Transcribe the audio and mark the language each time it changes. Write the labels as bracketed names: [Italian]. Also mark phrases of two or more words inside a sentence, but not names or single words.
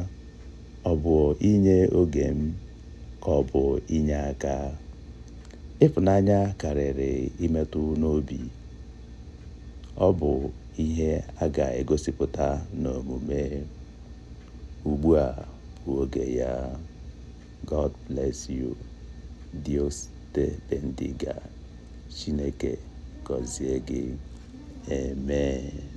[Igbo] Ọ bụ inye oge m? Ka ọ bụ inye aka? Ịfụnanya karịrị imetụ n'obi. Ọ bụ ihe a ga-egosipụta n'omume. Ugbu a bụ oge ya. [English] God bless you. [Spanish] Dios te bendiga. [Igbo] Chineke gọzie gị. Amen.